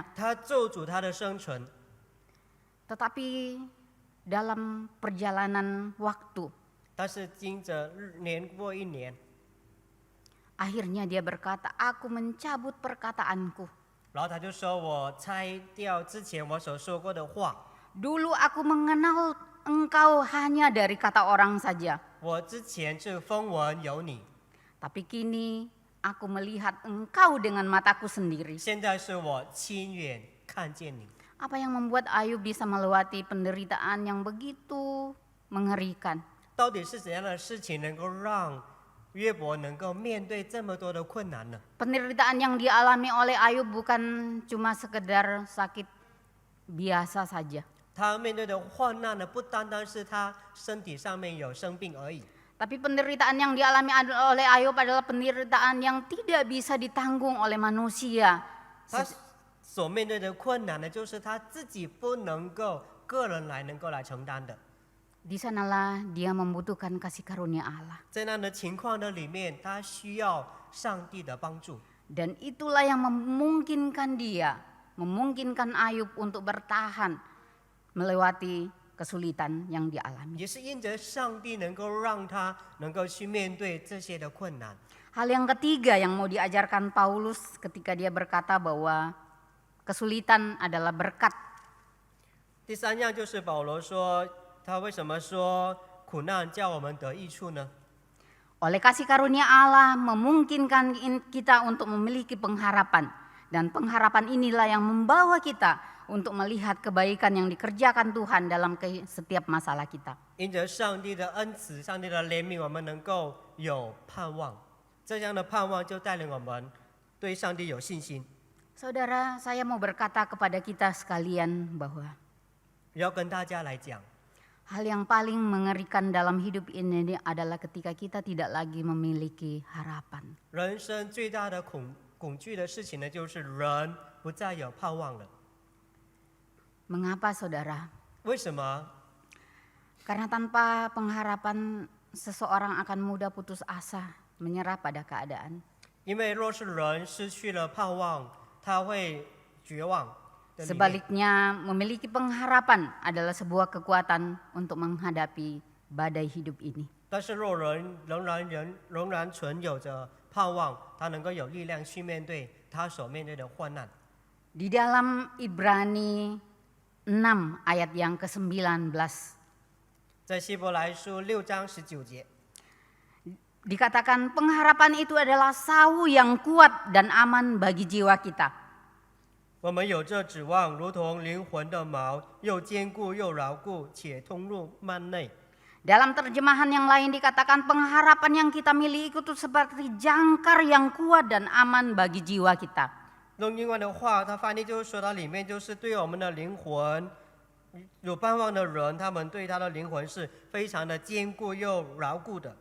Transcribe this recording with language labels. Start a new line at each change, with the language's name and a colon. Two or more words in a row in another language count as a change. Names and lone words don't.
Chinese: 他咒诅他的生存。
Indonesian: Tetapi dalam perjalanan waktu,
Chinese: 但是经着年过一年，
Indonesian: akhirnya dia berkata, aku mencabut perkataanku.
Chinese: 然后他就说：“我拆掉之前我所说过的话。
Indonesian: Dulu aku mengenal engkau hanya dari kata orang saja.
Chinese: 我之前是风闻有你，
Indonesian: Tapi kini aku melihat engkau dengan mataku sendiri.
Chinese: 现在是我亲眼看见你。”
Indonesian: Apa yang membuat Ayub bisa melewati penderitaan yang begitu mengerikan?
Chinese: 到底是怎样的事情能够让约伯能够面对这么多的困难呢？
Indonesian: Penderitaan yang dialami oleh Ayub bukan cuma sekedar sakit biasa saja.
Chinese: 他面对的患难呢，不单单是他身体上面有生病而已，
Indonesian: Tapi penderitaan yang dialami oleh Ayub adalah penderitaan yang tidak bisa ditanggung oleh manusia.
Chinese: 他所面对的困难呢，就是他自己不能够个人能够来承担的。
Indonesian: Di sanalah dia membutuhkan kasih karunia Allah.
Chinese: 在那样的情况的里面，他需要上帝的帮助，
Indonesian: Dan itulah yang memungkinkan Ayub untuk bertahan melewati kesulitan yang dialami.
Chinese: 也是因着上帝能够让他能够去面对这些的困难。
Indonesian: Hal yang ketiga yang mau diajarkan Paulus ketika dia berkata bahwa kesulitan adalah berkat.
Chinese: 第三样就是保罗说，他为什么说苦难叫我们得益处呢？
Indonesian: Oleh kasih karunia Allah memungkinkan kita untuk memiliki pengharapan. Dan pengharapan inilah yang membawa kita untuk melihat kebaikan yang dikerjakan Tuhan dalam setiap masalah kita.
Chinese: 因着上帝的恩慈、上帝的怜悯，我们能够有盼望。这样的盼望就带领我们对上帝有信心。
Indonesian: Saudara, saya mau berkata kepada kita sekalian bahwa
Chinese: 要跟大家来讲，
Indonesian: hal yang paling mengerikan dalam hidup ini adalah ketika kita tidak lagi memiliki harapan.
Chinese: 人生最大的恐惧的事情呢，就是人不再有盼望了。
Indonesian: Mengapa saudara?
Chinese: 为什么？
Indonesian: Karena tanpa pengharapan seseorang akan mudah putus asa, menyerah pada keadaan.
Chinese: 因为若是人失去了盼望，他会绝望的里面。
Indonesian: Sebaliknya, memiliki pengharapan adalah sebuah kekuatan untuk menghadapi badai hidup ini.
Chinese: 但是若人仍然存有着盼望，他能够有力量去面对他所面对的患难。
Indonesian: Di dalam Ibrani 6 ayat yang ke-19,
Chinese: 在希伯来书6章19节，
Indonesian: dikatakan pengharapan itu adalah sawu yang kuat dan aman bagi jiwa kita.
Chinese: 我们有这指望，如同灵魂的锚，又坚固又牢固，且通入幔内。
Indonesian: Dalam terjemahan yang lain dikatakan pengharapan yang kita miliki itu seperti jangkar yang kuat dan aman bagi jiwa kita.
Chinese: 用英文的话，它翻译就是说，它里面就是对我们的灵魂有盼望的人，他们对他的灵魂是非常的坚固又牢固的，